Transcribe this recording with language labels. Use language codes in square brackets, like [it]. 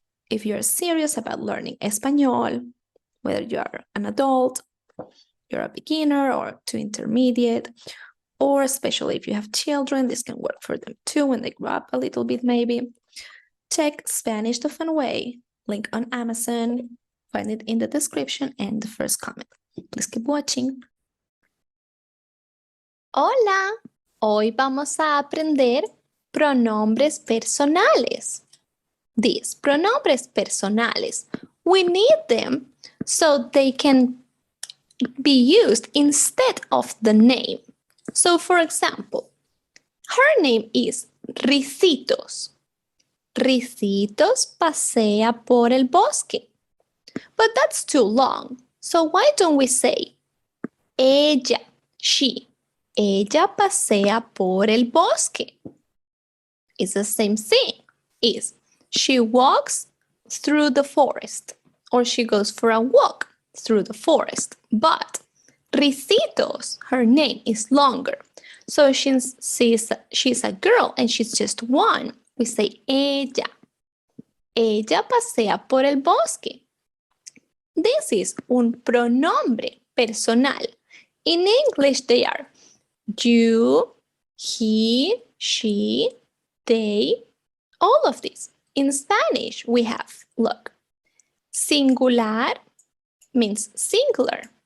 [en] If you're serious about learning Español, whether you are an adult, you're a beginner or to intermediate, or especially if you have children, this can work for them too when they grow up a little bit maybe. Check Spanish the Fun Way. Link on Amazon. Find it in the description and the first comment. Please keep watching. [es] Hola, hoy vamos a aprender pronombres personales. [en] These pronombres personales, we need them so they can be used instead of the name. So for example, her name is Ricitos. [es] Ricitos pasea por el bosque. [en] But that's too long. So why don't we say ella, she. [es] Ella pasea por el bosque. [en] It's the same thing. Is she walks through the forest or she goes for a walk through the forest. But Ricitos, her name is longer. So since she's a girl and she's just one, we say ella. [es] Ella pasea por el bosque. [en] This is [es] un pronombre personal. [en] In English, they are you, he, she, they, all of these. In Spanish, we have, look, singular means singular.